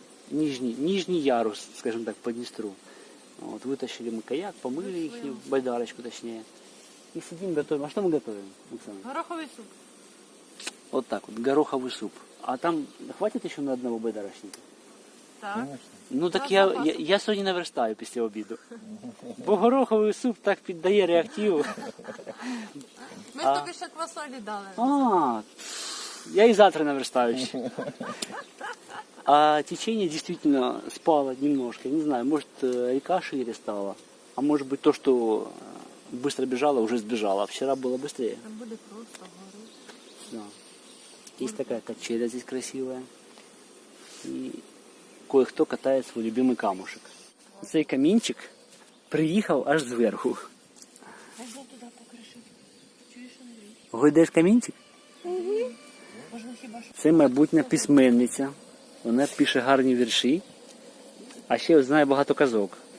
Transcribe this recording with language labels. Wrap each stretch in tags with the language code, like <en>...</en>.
<ru>Нижний ярус, скажем так, по Днестру. Вот, вытащили мы каяк, помыли их, байдарочку точнее. И сидим, готовим. А что мы готовим, Оксана?</ru> <uk>Гороховий суп.</uk> <ru>Вот так вот, гороховый суп. А там хватит еще на одного байдарочника?</ru> <uk>Так. Ну так я сьогодні наверстаю після обіду. Бо гороховий суп так піддає реактиву. Ми ж тобі ще квасолі дали.</uk> <ru>Я и завтра наверстаю. А течение действительно спало немножко. Не знаю, может река шире стала. А может быть то, что быстро бежала, уже сбежала. А вчера было быстрее.</ru> <uk>Там буде просто гору.</uk> <ru>Да. Есть такая качеля здесь красивая. И кое-кто катает свой любимый камушек.</ru> <uk>Цей камінчик приїхав аж зверху. А я туди покришив. Чуєш, Андрій? Гойдеш камінчик? Можна хіба що? Це майбутня письменниця. Вона пише гарні вірші, а ще знає багато казок.</uk>